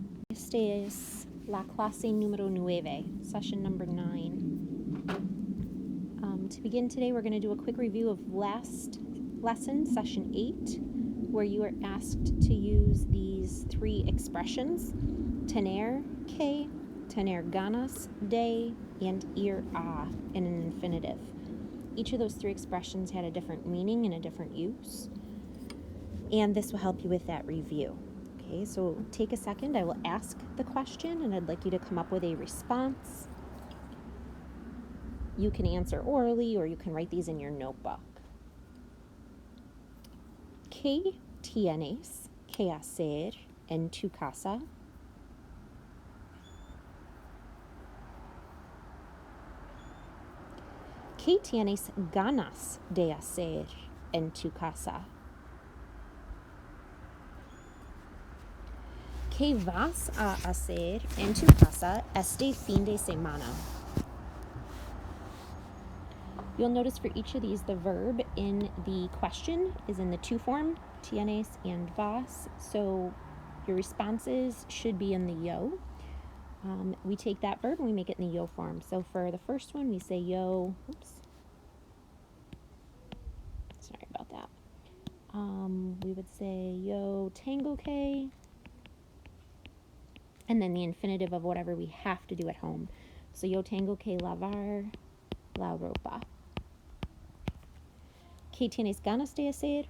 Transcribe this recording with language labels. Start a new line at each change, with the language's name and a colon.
Spanish: Este es la clase número 9,
English: session number 9. To begin today, we're going to do a quick review of last lesson, session 8, where you are asked to use these 3 expressions, tener que, tener ganas de, and ir a in an infinitive. Each of those 3 expressions had a different meaning and a different use, and this will help you with that review. Okay, so take a second. I will ask the question, and I'd like you to come up with a response. You can answer orally, or you can write these in your notebook.
Spanish: ¿Qué tienes que hacer en tu casa? ¿Qué tienes ganas de hacer en tu casa? ¿Qué vas a hacer en tu casa este fin de semana?
English: You'll notice for each of these, the verb in the question is in the to form, tienes and vas, so your responses should be in the yo. We take that verb and we make it in the yo form. So for the first one, we say yo, sorry about that. We would say yo tengo que, and then the infinitive of whatever we have to do at home.
Spanish: So yo tengo que lavar la ropa. ¿Qué tienes ganas de hacer?